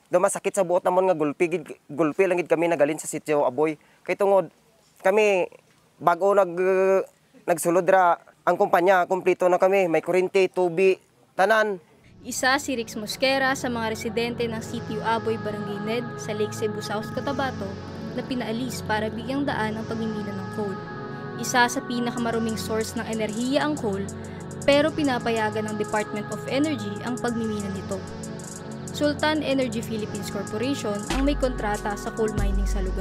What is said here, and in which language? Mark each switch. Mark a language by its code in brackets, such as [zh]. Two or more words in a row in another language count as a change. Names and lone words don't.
[hil] Dumasakit sa buot namon nga gulpi lang gid kami nagalin sa sitio Aboy. Kay tungod kami bago nagsulod ra ang kumpanya, kumpleto na kami, may kuryente, tubig, tanan. [tl] Isa si Rix Mosquera sa mga residente ng Sitio Aboy, Barangay Ned sa Lake Cebu South, Cotabato na pinaalis para bigyang daan ang pagmimina ng coal. Isa sa pinakamaruming source ng enerhiya ang coal, pero pinapayagan ng Department of Energy ang pagmimina nito. Sultan Energy Philippines Corporation ang may kontrata sa [en] coal mining [tl] sa lugar.